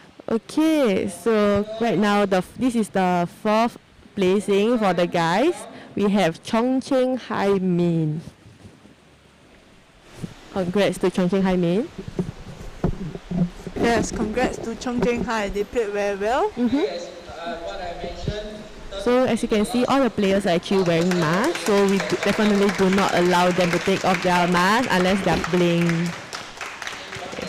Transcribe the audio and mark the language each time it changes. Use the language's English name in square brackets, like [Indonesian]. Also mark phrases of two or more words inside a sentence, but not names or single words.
[English] Okay, so right now this is the fourth placing for the guys. We have Chung Cheng Hai Min. Congrats to Chung Cheng Hai Min. Yes, congrats to Chung Cheng High. They played very well. Yes, what I mentioned. So as you can see, all the players are actually wearing masks. So we definitely do not allow them to take off their mask unless they are playing. Yes.